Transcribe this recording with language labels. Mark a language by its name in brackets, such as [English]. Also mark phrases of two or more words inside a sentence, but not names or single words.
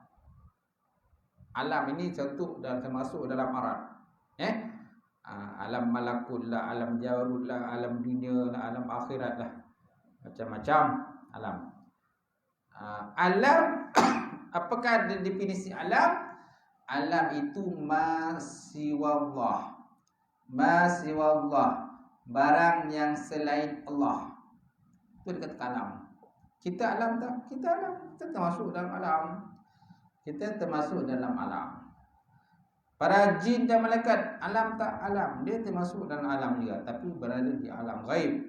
[Malay] Alam ini termasuk dalam arad. Alam malakut lah, alam jarud lah, alam dunia lah, alam akhirat lah. Macam-macam alam. Alam, apakah definisi alam? Alam itu [Arabic] ما سوى الله. ما سوى الله, [Malay] barang yang selain Allah. Itu dikatakan alam. Kita alam tak? Kita alam. Kita termasuk dalam alam. Kita termasuk dalam alam. Para jin dan malaikat, alam tak? Alam. Dia termasuk dalam alam juga, tapi berada di alam ghaib.